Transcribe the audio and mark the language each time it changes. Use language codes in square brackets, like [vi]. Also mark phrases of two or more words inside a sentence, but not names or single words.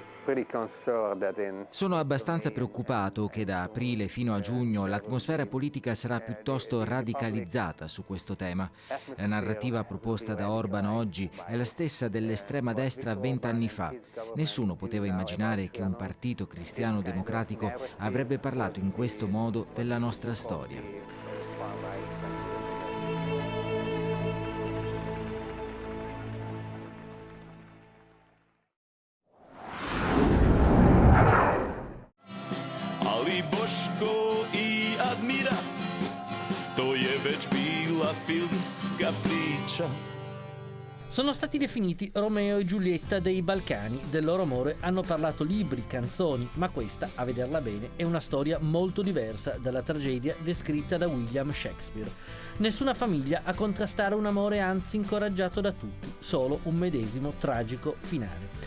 [it] Sono abbastanza preoccupato che da aprile fino a giugno l'atmosfera politica sarà piuttosto radicalizzata su questo tema. La narrativa proposta da Orban oggi è la stessa dell'estrema destra 20 anni fa. Nessuno poteva immaginare che un partito cristiano-democratico avrebbe parlato in questo modo della nostra storia. [bs] Boško I Admira, to je već bila filmska priča. [it] Sono stati definiti Romeo e Giulietta dei Balcani. Del loro amore hanno parlato libri, canzoni, ma questa, a vederla bene, è una storia molto diversa dalla tragedia descritta da William Shakespeare. Nessuna famiglia a contrastare un amore anzi incoraggiato da tutti, solo un medesimo tragico finale.